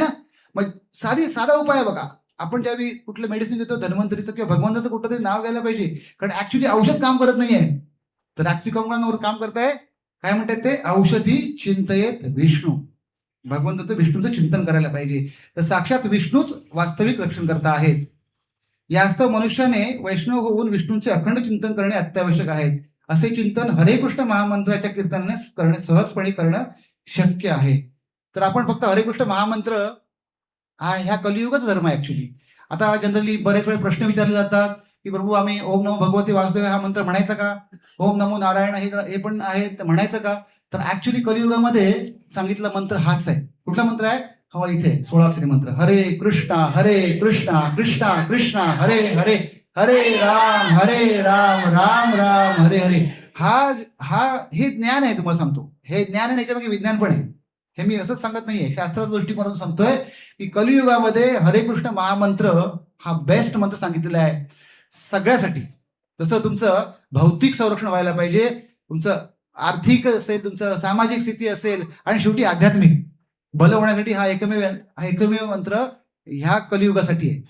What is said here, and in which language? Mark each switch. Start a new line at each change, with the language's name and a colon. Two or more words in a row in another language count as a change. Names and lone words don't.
Marathi: मग साधा उपाय बघा, आपण ज्यावेळी कुठलं मेडिसिन घेतो धन्वंतरीचं किंवा भगवंताचं कुठलं तरी नाव घ्यायला पाहिजे, कारण ऍक्च्युली औषध काम करत नाहीये, तर ऍक्च्युली काम करताय, काय म्हणतात ते,
Sanskrit: औषधी चिंतयेत विष्णू.
Marathi: भगवंताचं विष्णूचं चिंतन करायला पाहिजे. तर साक्षात विष्णूच वास्तविक रक्षणकर्ता आहेत. यास्तव मनुष्याने वैष्णव होऊन विष्णूंचे अखंड चिंतन करणे अत्यावश्यक आहे. असे चिंतन हरे कृष्ण महामंत्राच्या कीर्तनाने करणे सहजपणे करणं शक्य आहे. तर आपण फक्त हरे कृष्ण महामंत्र हा ह्या कलियुगाचा धर्म आहे ऍक्च्युली. आता जनरली बरेच वेळे प्रश्न विचारले जातात की प्रभू आम्ही
Sanskrit: ओम नमो भगवते वासुदेव
Marathi: हा मंत्र म्हणायचा का,
Sanskrit: ओम नमो नारायण
Marathi: हे पण आहे तर म्हणायचं का. तर ऍक्च्युली कलियुगामध्ये सांगितला मंत्र हाच आहे. कुठला मंत्र आहे? हवा इथे 16 अक्षरी मंत्र.
Sanskrit: हरे कृष्णा कृष्णा कृष्णा हरे हरे, हरे राम राम राम हरे हरे.
Marathi: हा हा हे ज्ञान आहे. तुम्हाला सांगतो हे ज्ञान आहे, याच्यामागे विज्ञान पण आहे. हे मी असंच सांगत नाहीये, शास्त्राच्या दृष्टिकोनातून सांगतोय की कलियुगामध्ये हरे कृष्ण महामंत्र हा बेस्ट मंत्र सांगितलेला आहे सगळ्यासाठी. जसं तुमचं भौतिक संरक्षण व्हायला पाहिजे, तुमचं आर्थिक असेल, तुमचं सामाजिक स्थिती असेल, आणि शेवटी आध्यात्मिक भलं होण्यासाठी हा एकमेव मंत्र ह्या कलियुगासाठी आहे.